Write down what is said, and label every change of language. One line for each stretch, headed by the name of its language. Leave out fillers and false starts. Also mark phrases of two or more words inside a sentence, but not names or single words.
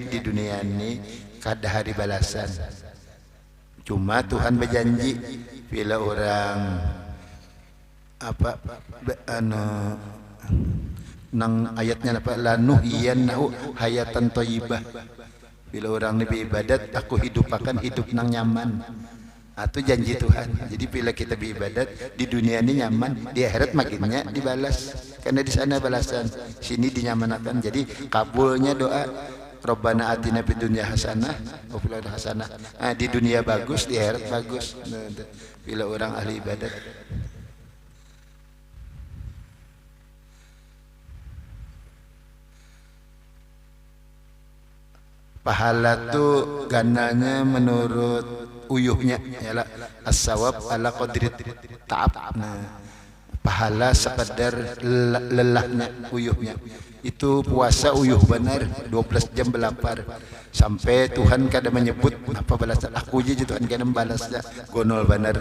Banjar: Di dunia ini kada hari balasan. Cuma Tuhan berjanji bila orang apa nang ayatnya apa,
Arabic: لنحيينه حياة طيبة,
Banjar: bila orang lebih ibadat aku hidupakan hidup nang nyaman. Itu janji Tuhan. Jadi bila kita beribadat di dunia ini nyaman, di akhirat makinnya dibalas, karena di sana balasan, sini dinyamanakan. Jadi kabulnya doa
Arabic: ربنا آتنا في الدنيا حسنة وفي الآخرة حسنة.
Banjar: Di dunia bagus, di akhirat bagus. Bila orang ahli ibadat. Pahala tuh gananya menurut uyuhnya, ialah
Arabic: الثواب على قدر التعب.
Banjar: Pahala sekadar lelahnya, uyuhnya. Itu puasa uyuh benar 12 jam belapar, sampai Tuhan kada menyebut apa balasan. Aku je Tuhan kada membalasnya, gonol benar.